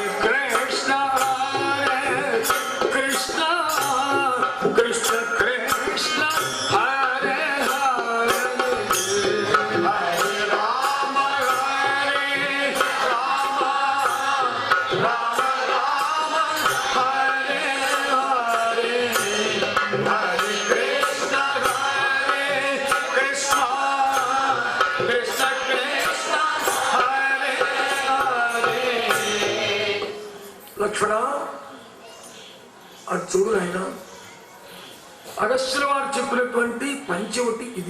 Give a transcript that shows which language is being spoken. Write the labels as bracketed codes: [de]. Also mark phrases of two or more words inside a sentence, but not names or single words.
[sa] కృష్ణ హరే కృష్ణ కృష్ణ కృష్ణ హరే హరే, హరే రామ హరే రామ రామ రామ హరే హరే, హరే కృష్ణ హరే కృష్ణ కృష్ణ కృష్ణ హరే హరే. [te] లక్ష్మణ, అది చూడు నాయన, అగస్త్యుల వారు చెప్పినటువంటి పంచవటి ఇది.